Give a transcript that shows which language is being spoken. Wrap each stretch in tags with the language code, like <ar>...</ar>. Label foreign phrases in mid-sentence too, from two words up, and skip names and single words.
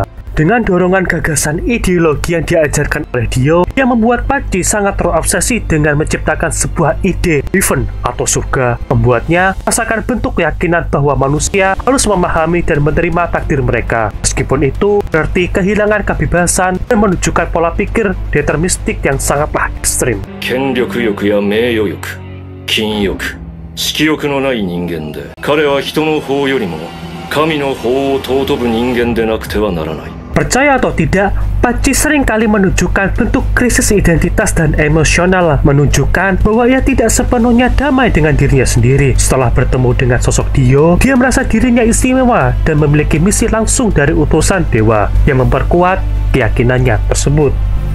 <id>Dengan dorongan gagasan ideologi yang diajarkan oleh Dio, yang membuat Pacci sangat terobsesi dengan menciptakan sebuah ide heaven atau surga, membuatnya merasakan bentuk keyakinan bahwa manusia harus memahami dan menerima takdir mereka. Meskipun itu berarti kehilangan kebebasan dan menunjukkan pola pikir deterministik yang sangatlah ekstrim.</id> <ja>権力欲や名誉欲、金欲、色欲のない人間で、彼は人の法よりも神の法を尊ぶ人間でなくてはならない。</ja> <id>Percaya atau tidak, Pacci seringkali menunjukkan bentuk krisis identitas dan emosional, menunjukkan bahwa ia tidak sepenuhnya damai dengan dirinya sendiri. Setelah bertemu dengan sosok Dio, dia merasa dirinya istimewa dan memiliki misi langsung dari utusan dewa yang memperkuat keyakinannya tersebut.</id>